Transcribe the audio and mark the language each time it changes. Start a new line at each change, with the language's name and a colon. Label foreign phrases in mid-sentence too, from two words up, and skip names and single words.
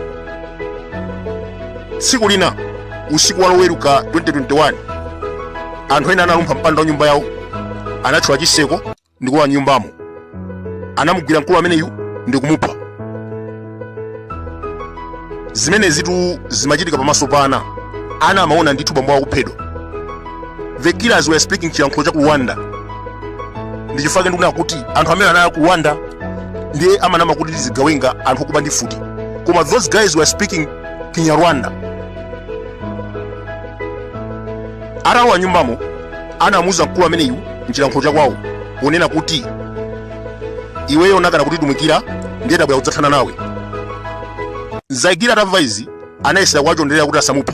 Nyanja: Tsiku lina usiku wa Loweruka 2021 anthu ena analumpha mpanda wa nyumba yawo, anatchula chiseko ndi kulowa nyumbamo. Anamugwira mkulu ameneyu ndi kumupha. Zimene zitu zimachitika pamaso pa ana amaona ndithu bambo akuphedwa.
English: The killers were speaking
Nyanja: chiyankhulo cha ku
English: Rwanda.
Nyanja: Ndi chifukwa ndikunena kuti anthu amene anali ku Rwanda ndiye amanama kuti zigawenga anthu okuba ndi futi, koma
English: those guys were speaking Kinyarwanda.
Nyanja: Atawa nyumbamo anamuwuza mkulu ameneyu mchiyankhulo chakwawo ponena kuti iweyo nakana kuti tumikira ndiye tabwera kudzathana nawe. Zaigira atamva izi anayesera kuwachonderera kuti asamuphe.